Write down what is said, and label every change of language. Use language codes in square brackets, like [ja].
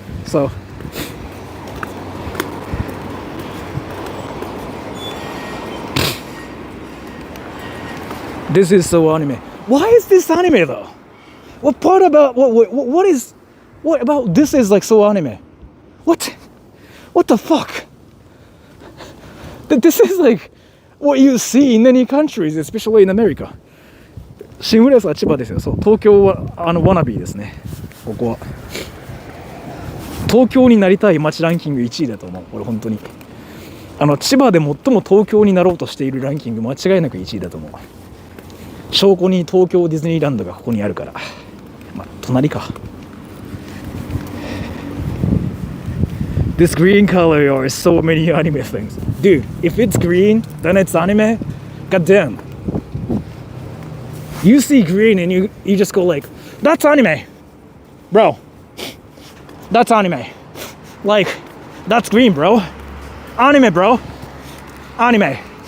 [en] So this is so anime. Why is this anime though? What part about what about this is like so anime? What the fuck? This is like what you see in many countries, especially in America. [ja] シングレースは千葉ですよ。そう、東京はWannabeですね。ここは東京になりたい街ランキング1位だと思う。俺本当に千葉で最も東京になろうとしているランキング間違いなく1位だと思う。証拠に東京ディズニーランドがここにあるから、まあ隣か。 [en] This green color are so many anime things. Dude, if it's green, then it's anime. Goddamn. You see green and you just go like, that's anime. Bro. That's anime. Like, that's green, bro. Anime, bro. Anime.